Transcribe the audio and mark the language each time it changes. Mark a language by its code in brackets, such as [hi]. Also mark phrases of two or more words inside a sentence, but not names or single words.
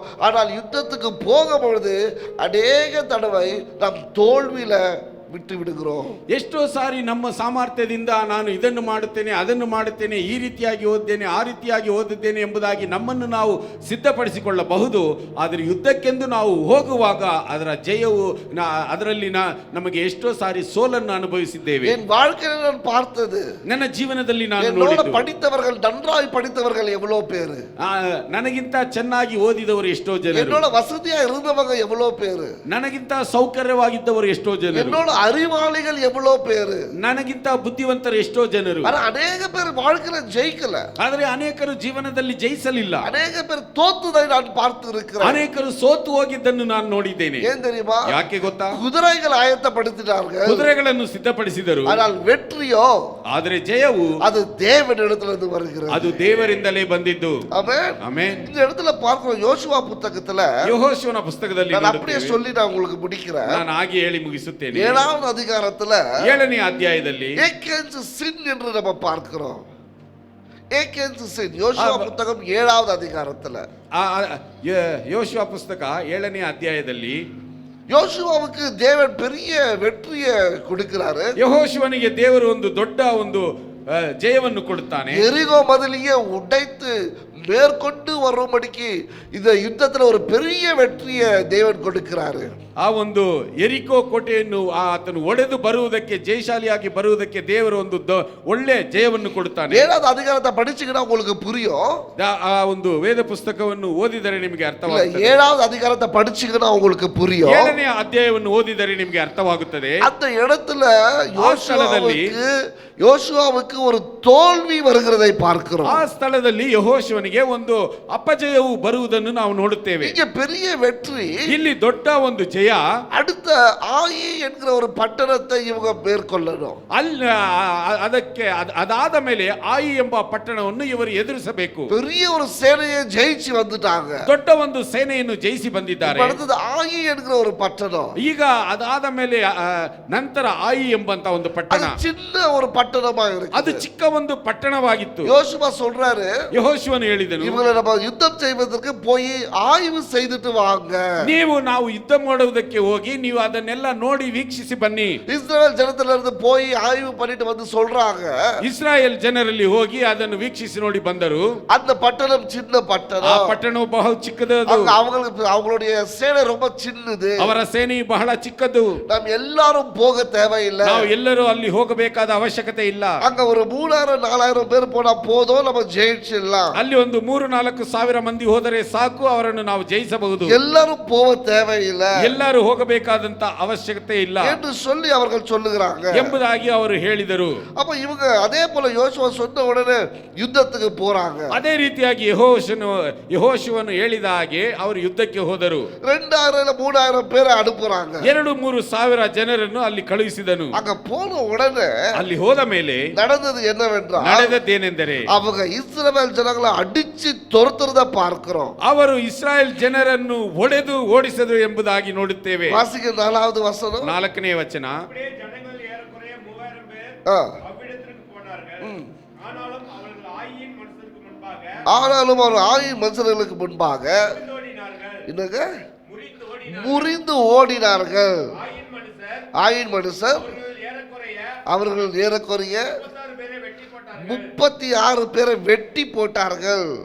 [ta] ஆனால் யுத்தத்துக்கு போகும்பொழுது அநேக தடவை நாம் தோல்வியில விட்டு விடுகிறோம். [kn] ಎಷ್ಟೋ ಸಾರಿ ನಮ್ಮ ಸಾಮರ್ಥ್ಯದಿಂದ ನಾನು ಇದನ್ನು ಮಾಡುತ್ತೇನೆ, ಅದನ್ನು ಮಾಡುತ್ತೇನೆ, ಈ ರೀತಿಯಾಗಿ ಓದಿದ್ದೇನೆ, ಆ ರೀತಿಯಾಗಿ ಓದಿದ್ದೇನೆ ಎಂಬುದಾಗಿ ನಮ್ಮನ್ನು ನಾವು ಸಿದ್ಧಪಡಿಸಿಕೊಳ್ಳಬಹುದು. ಆದರೆ ಯುದ್ಧಕ್ಕೆಂದು ನಾವು ಹೋಗುವಾಗ ಅದರ ಜಯವು ಅದರಲ್ಲಿ ನಮಗೆ ಎಷ್ಟೋ ಸಾರಿ ಸೋಲನ್ನು ಅನುಭವಿಸಿದ್ದೇವೆ. [ta] என் வாழ்க்கையில் நான் பார்த்தது, [kn] ನನ್ನ ಜೀವನದಲ್ಲಿ ನಾನು [ta] என்னோட [kn] ನೋಡಿದ್ದು, [ta] படித்தவர்கள், நன்றாய் படித்தவர்கள் எவ்வளவு பேரு, [kn] ನನಗಿಂತ ಚೆನ್ನಾಗಿ ಓದಿದವರು ಎಷ್ಟೋ ಜನರು, [ta] என்னோட வசதியா இருந்தவங்க எவ்வளவு பேரு, [kn] ನನಗಿಂತ ಸೌಕರ್ಯವಾಗಿದ್ದವರು ಎಷ್ಟೋ ಜನರು, [ta] என்னோட அறிவாளிகள் எவ்வளவு பேரு, [kn] ನನಗಿಂತ ಬುದ್ಧಿವಂತರು ಎಷ್ಟೋ ಜನರು, [ta] ஆனா அநேக பேர் வாழ்க்கையில ஜெயிக்கல, [kn] ಆದರೆ ಅನೇಕರು ಜೀವನದಲ್ಲಿ ಜಯಿಸಲಿಲ್ಲ. [ta] அநேக பேர் தோத்துதை நான் பார்த்து இருக்கிறேன். [kn] ಅನೇಕರು ಸೋತು ಹೋಗಿದ್ದನ್ನು ನಾನು ನೋಡಿದ್ದೇನೆ. [ta] ஏன் தெரியுமா? [kn] ಯಾಕೆ ಗೊತ್ತಾ? குதிரைகள் ಆಯತ್ತಪಡಿಸಿದ್ದಾರೆ, ಕುದುರೆಗಳನ್ನು ಸಿದ್ಧಪಡಿಸಿದರು, [ta] ஆனால் வெற்றியோ, [kn] ಆದರೆ ಜಯವು [ta] அது தேவனிடத்திலிருந்து வருகிறது. [kn] ಅದು ದೇವರಿಂದಲೇ ಬಂದಿದ್ದು. [ta] ஆமென். [kn] ಆಮೆನ್. [ta] இந்த இடத்துல பார்க்கிறோம் யோசுவா புத்தகத்துல, [kn] ಯೆಹೋಶುವನ ಪುಸ್ತಕದಲ್ಲಿ [ta] நான் அப்படியே [kn] ನೋಡುತ್ತೇವೆ. [ta] சொல்லி நான் உங்களுக்கு முடிக்கிறேன். [kn] ನಾನು ಹಾಗೆ ಹೇಳಿ ಮುಗಿಸುತ್ತೇನೆ. [ta] 7வது அதிகாரத்துல [kn] 7ನೇ ಅಧ್ಯಾಯದಲ್ಲಿ [ta] ஏகேன்ஸ் சின் என்று நம்ம பார்க்கிறோம். ஏகேன்ஸ் சின் யோசுவா புத்தகம் 7வது அதிகாரத்துல, [kn] ಯೋಶುವ ಪುಸ್ತಕ 7ನೇ ಅಧ್ಯಾಯದಲ್ಲಿ [ta] யோசுவாவுக்கு தேவன் பெரிய வெற்றியை கொடுக்கிறாரு. [kn] ಯೆಹೋಶುವನಿಗೆ ದೇವರು ಒಂದು ದೊಡ್ಡ ಒಂದು ಜಯವನ್ನು ಕೊಡುತ್ತಾನೆ. [ta] எரிகோ மதிலையே உடைத்து மேற்கொண்டு வரும்படிக்கு இந்த யுத்தத்துல ஒரு பெரிய வெற்றியை தேவன் கொடுக்கிறாரு. [kn] ಆ ಒಂದು ಎರಿಕೋ ಕೋಟೆಯನ್ನು ಆತನು ಒಡೆದು ಬರುವುದಕ್ಕೆ, ಜಯಶಾಲಿಯಾಗಿ ಬರುವುದಕ್ಕೆ ದೇವರು ಒಂದು ಒಳ್ಳೆ ಜಯವನ್ನು ಕೊಡುತ್ತಾನೆ. [ta] 7வது அதிகாரத்தை படிச்சீங்கன்னா உங்களுக்கு புரியும். [kn] ಆ ಒಂದು ವೇದ ಪುಸ್ತಕವನ್ನು ಓದಿದರೆ ನಿಮಗೆ [ta] இல்ல, [kn] ಅರ್ಥವಾಗುತ್ತದೆ. [ta] 7வது அதிகாரத்தை படிச்சீங்கன்னா உங்களுக்கு புரியும். [kn] 7ನೇ ಅಧ್ಯಾಯವನ್ನು ಓದಿದರೆ ನಿಮಗೆ ಅರ್ಥವಾಗುತ್ತದೆ. [ta] அந்த இடத்துல யோசுவாவுக்கு ஒரு தோல்வி வருகிறதை பார்க்கிறோம். [kn] ಆ ಸ್ಥಳದಲ್ಲಿ ಯೆಹೋಶುವನಿಗೆ ಒಂದು ಅಪಜಯವು ಬರುವುದನ್ನು ನಾವು ನೋಡುತ್ತೇವೆ. [ta] இங்க பெரிய வெற்றி, [kn] ಇಲ್ಲಿ ದೊಡ್ಡ ಒಂದು ಜಯ. [ta] அடுத்த ஆயி என்கிற ஒரு பட்டணத்தை இவங்க மேற்கொள்ளணும். [kn] ಅದಕ್ಕೆ ಅದಾದ ಮೇಲೆ ಆಯಿ ಎಂಬ ಪಟ್ಟಣವನ್ನು ಇವರು ಎದುರಿಸಬೇಕು. [ta] பெரிய ஒரு சேனையை ஜெயிச்சு வந்துட்டாங்க. [kn] ದೊಡ್ಡ ಒಂದು ಸೇನೆಯನ್ನು ಜಯಿಸಿ ಬಂದಿದ್ದಾರೆ. [ta] அடுத்தது ஆயி என்கிற ஒரு பட்டணம். [kn] ಈಗ ಅದಾದ ಮೇಲೆ ನಂತರ ಆಯಿ ಎಂಬಂತ ಒಂದು ಪಟ್ಟಣ, [ta] அது சின்ன ஒரு பட்டணமா இருக்கு. [kn] ಅದು ಚಿಕ್ಕ ಒಂದು ಪಟ್ಟಣವಾಗಿತ್ತು. [ta] யோசுவா சொல்றாரு, [kn] ಯೆಹೋಶುವನು ಹೇಳಿದನು, [ta] இவங்களை நம்ம யுத்தம் செய்வதற்கு போய் ஆய்வு செய்துட்டு வாங்க. [kn] ನಾವು ಯುದ್ಧ ಮಾಡುವುದಕ್ಕೆ ಹೋಗಿ ನೀವು ಅದನ್ನೆಲ್ಲ ನೋಡಿ ವೀಕ್ಷಿಸಿ ಬನ್ನಿ. [ta] இஸ்ரவேல் ஜனத்துல இருந்து போய் ஆய்வு பண்ணிட்டு வந்து சொல்றாங்க, [kn] ಇಸ್ರಾಯೇಲ್ ಜನರಲ್ಲಿ ಹೋಗಿ ಅದನ್ನು ವೀಕ್ಷಿಸಿ ನೋಡಿ ಬಂದರು. [ta] அந்த பட்டணம் சின்ன [kn] ಆ [ta] பட்டணம், [kn] ಪಟ್ಟಣವು ಬಹಳ ಚಿಕ್ಕದದು, [ta] அவங்களுடைய சேனை ரொம்ப சின்னது, [kn] ಅವರ ಸೇನೆಯು ಬಹಳ ಚಿಕ್ಕದು. [ta] நாம் எல்லாரும் போக தேவையில்லை, [kn] ನಾವು ಎಲ್ಲರೂ ಅಲ್ಲಿ ಹೋಗಬೇಕಾದ ಅವಶ್ಯಕತೆ ಇಲ್ಲ. [ta] அங்க ஒரு 3000-4000 பேர் போனா போதும், நம்ம ஜெயிச்சிடலாம். [kn] ಅಲ್ಲಿ ಒಂದು 3-4 ಸಾವಿರ ಮಂದಿ ಹೋದರೆ ಸಾಕು, ಅವರನ್ನು ನಾವು ಜಯಿಸಬಹುದು. [ta] எல்லாரும் போக தேவையில்லை [kn] ಎಲ್ಲರೂ ಹೋಗಬೇಕಾದಂತ ಅವಶ್ಯಕತೆ ಇಲ್ಲ [ta] என்று சொல்லி அவர்கள் சொல்லுகிறாங்க [kn] ಎಂಬುದಾಗಿ ಅವರು ಹೇಳಿದರು. [ta] அப்ப இவங்க அதே போல யோசுவா சொன்ன உடனே யுத்தத்துக்கு போறாங்க. [kn] ಅದೇ ರೀತಿಯಾಗಿ ಯೆಹೋಶುವನು ಹೇಳಿದ ಹಾಗೆ ಅವರು ಯುದ್ಧಕ್ಕೆ ಹೋದರು. [ta] 2000-3000 பேரை அனுப்புறாங்க. [kn] 2-3 ಸಾವಿರ ಜನರನ್ನು ಅಲ್ಲಿ ಕಳುಹಿಸಿದನು. [ta] அங்க போன உடனே [kn] ಅಲ್ಲಿ ಹೋದ ಮೇಲೆ [ta] நடந்தது என்னவென்றால், [kn] ನಡೆದದ್ದೇನೆಂದರೆ [ta] அவங்க இஸ்ரவேல் ஜனங்களை அடிச்சு துரத்துறத பார்க்கிறோம். [kn] ಅವರು ಇಸ್ರಾಯೇಲ್ ಜನರನ್ನು ಹೊಡೆದು ಓಡಿಸಿದರು ಎಂಬುದಾಗಿ ನೋಡುತ್ತೇವೆ. [ta] வாசிக்க 4வது வசனம். [kn] 4ನೇ ವಚನ. [ta] ஆனாலும் அவர் ஆயின் மனுஷர்களுக்கு முன்பாக என்னங்க முறிந்து ஓடினார்கள். ஆயின் மனுஷர் அவர்கள் ஏறக்குறைய 36 பேரை வெட்டி போட்டார்கள்.